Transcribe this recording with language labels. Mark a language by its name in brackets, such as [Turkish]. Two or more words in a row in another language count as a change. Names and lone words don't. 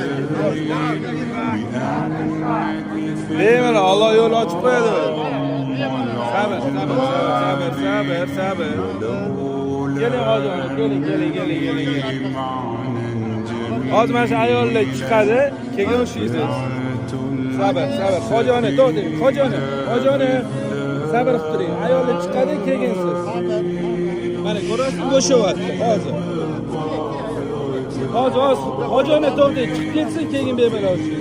[Turkish] Hemen Allah yolu açıp koydu. Sabır. Gelin hocam, gelin. [Uzbek] Hozir mana shu ayollar chiqadi, keyin o'shaysiz. Sabr. Hojoni. Sabr qilib turing. Ayollar chiqadi, keyin siz. Mana ko'rasiz, bo'shyapti hozir. Hojoni to'xtang, chiqib ketsin, keyin bemalol o'shaysiz.